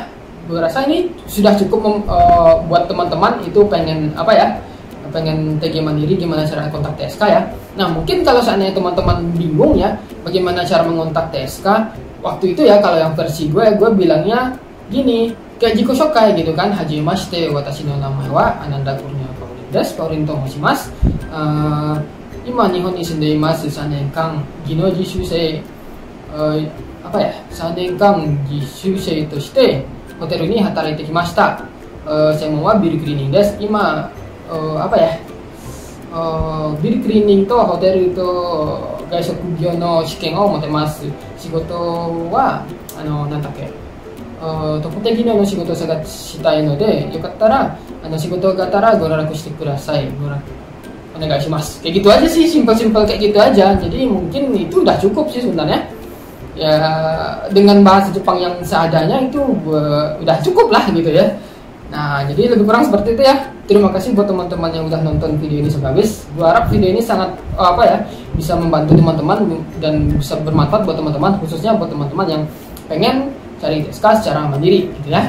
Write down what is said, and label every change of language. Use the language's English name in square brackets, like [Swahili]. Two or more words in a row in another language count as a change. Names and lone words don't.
[Indonesian] Gue rasa ini sudah cukup buat teman-teman itu pengen apa ya, pengen TG mandiri, gimana cara kontak TSK ya. Nah, mungkin kalau seandainya teman-teman bingung ya bagaimana cara mengontak TSK, waktu itu ya kalau yang versi gue bilangnya gini, kayak [Japanese] 自己紹介 [Indonesian] gitu kan, [Japanese] はじめまして 私の名前は Ananda Kurnia Paurin です Paurin と申します 今 日本に 住んで います 3年間技能実習生、 [Indonesian] apa ya, [Japanese] 3 年間実習生としてホテルに働いてきました、専門はビルクリーニングです。 [Indonesian] 今、apa ya, [Japanese] ビルクリーニングとホテルと外食業の試験を持てます。仕事はなんだっけ、特定技能の仕事を探したいので、よかったら仕事があったらご連絡してください。お願いします. [Indonesian] Kayak gitu aja sih, simpel-simpel kayak gitu aja. Jadi mungkin itu udah cukup sih sebenarnya. Ya dengan bahasa Jepang yang seadanya itu udah cukup lah gitu ya. Nah, jadi lebih kurang seperti itu ya. Terima kasih buat teman-teman yang udah nonton video ini sampai habis. Gua harap video ini sangat apa ya, bisa membantu teman-teman dan bisa bermanfaat buat teman-teman, khususnya buat teman-teman yang pengen cari TSK secara mandiri gitu ya.